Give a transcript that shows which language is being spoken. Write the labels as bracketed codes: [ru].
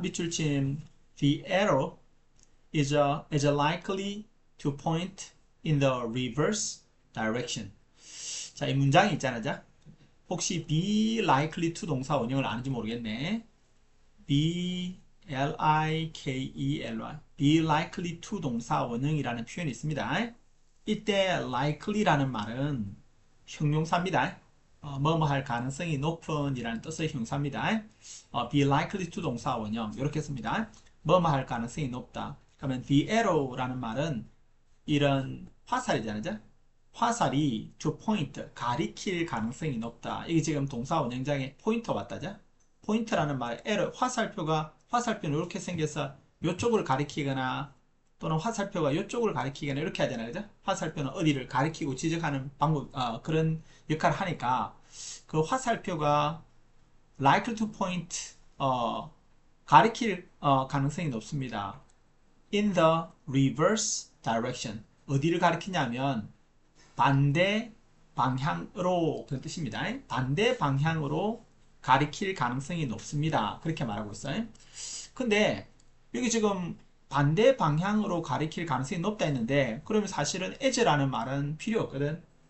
[ko] 밑줄침 [en] The arrow is likely to point in the reverse direction. [ko] 자, 이 문장이 있잖아. 자. 혹시 be likely to 동사 원형을 아는지 모르겠네. be likely be likely to 동사 원형이라는 표현이 있습니다. 이때 likely라는 말은 형용사입니다. 뭐뭐 할 가능성이 높은 이라는 뜻의 형사입니다. be likely to 동사 원형 이렇게 씁니다. 뭐뭐 할 가능성이 높다. 그러면 the arrow라는 말은 이런 화살이잖아요. 화살이 [en] to point [ko] 가리킬 가능성이 높다. 이게 지금 동사 원형장에 포인터 왔다죠. 포인트라는 말, arrow 화살표는 이렇게 생겨서 이쪽을 가리키거나 또는 화살표가 이쪽을 가리키거나 이렇게 하잖아요. 그죠? 화살표는 어디를 가리키고 지적하는 방법, 그런 역할을 하니까 그 화살표가 [en] likely to point, [ko] 가리킬 가능성이 높습니다. [en] in the reverse direction. [ko] 어디를 가리키냐면 반대 방향으로 그런 뜻입니다. 반대 방향으로 가리킬 가능성이 높습니다. 그렇게 말하고 있어요. 근데 여기 지금 반대 방향으로 가리킬 가능성이 높다 했는데 그러면 사실은 as라는 말은 필요 없거든.